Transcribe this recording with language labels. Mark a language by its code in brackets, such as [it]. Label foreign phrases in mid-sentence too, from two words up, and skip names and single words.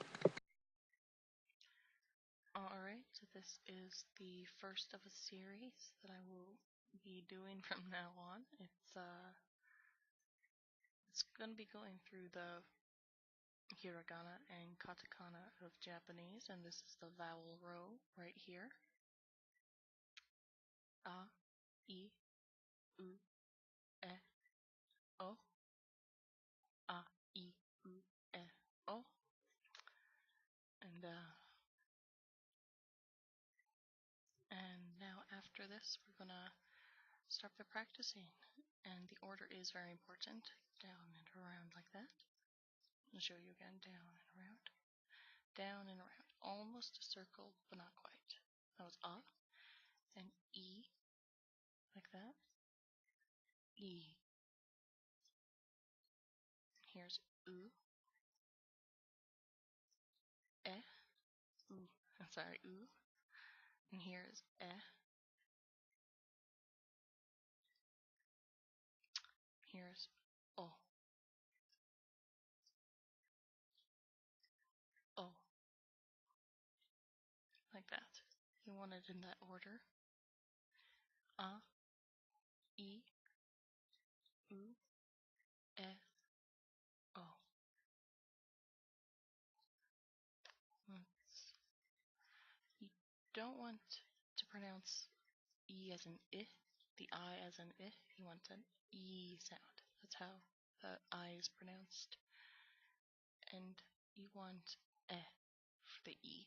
[en] Alright, so this is the first of a series that I will be doing from now on. It's gonna be going through the Hiragana and Katakana of Japanese, and this is the vowel row right here. [ja] A, I, U, E, O. A, I, U, E, O. [en] And now after this, we're gonna start by practicing. And the order is very important. Down and around like that. I'll show you again. Down and around. Down and around. Almost a circle, but not quite. That was A. And E. Like that. E. Here's U. E. U. I'm sorry, U. And here's E. Here's O. O. Like that. You want it in that order. [ja] A. E. U. E. O. [en] You don't want to pronounce E as an I, the I as an I. You want an E sound. That's how the I is pronounced. And you want E for the E.